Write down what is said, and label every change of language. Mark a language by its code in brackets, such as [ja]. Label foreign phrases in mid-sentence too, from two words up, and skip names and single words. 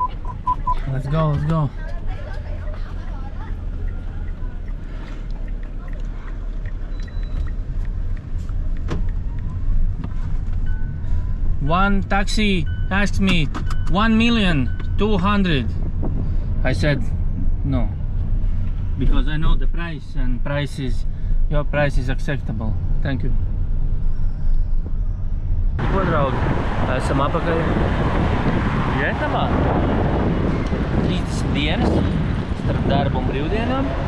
[en] Let's go. One taxi asked me 1,200,000. I said no, because I know the price, and your price is acceptable. Thank you. [lv] Ko, draugi? Esam apakaļ Vietamā. 30 dienas starp darbu un brīvdienām.